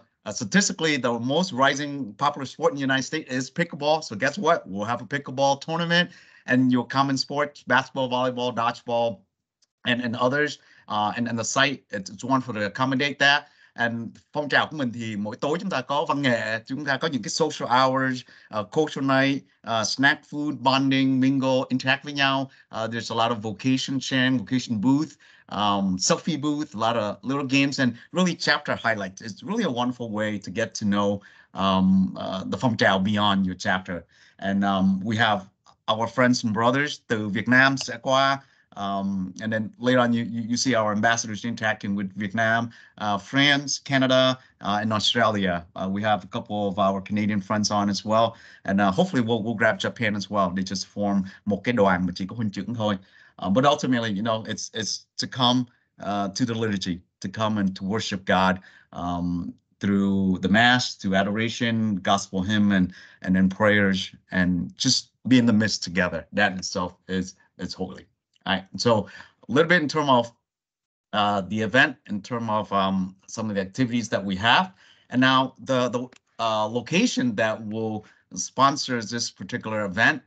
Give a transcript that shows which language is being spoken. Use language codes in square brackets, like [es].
[en] Statistically, the most rising popular sport in the United States is pickleball. So guess what? We'll have a pickleball tournament. And your common sports, basketball, volleyball, dodgeball, and others. And the site, it's wonderful to accommodate that. [vi] And phong trào của mình thì mỗi tối chúng ta có văn nghệ, chúng ta có những cái [en] social hours, cultural night, snack food, bonding, mingle, interact [vi] với nhau. [en] There's a lot of vocation sharing, vocation booth, selfie booth, a lot of little games, and really chapter highlights. It's really a wonderful way to get to know the phong trào beyond your chapter. And we have our friends and brothers [vi] từ Việt Nam sẽ qua, [en] and then later on you see our ambassadors interacting with Vietnam, France, Canada, and Australia. We have a couple of our Canadian friends on as well, and hopefully we'll grab Japan as well. They just form [vi] một cái đoàn mà chỉ có Hun trưởng thôi. [en] But ultimately, it's to come to the liturgy, to come and to worship God, through the mass, through adoration, gospel hymn, and then prayers, and just be in the midst together. That in itself is holy. All right. So a little bit in terms of the event, in terms of some of the activities that we have, and now the location that will sponsor this particular event.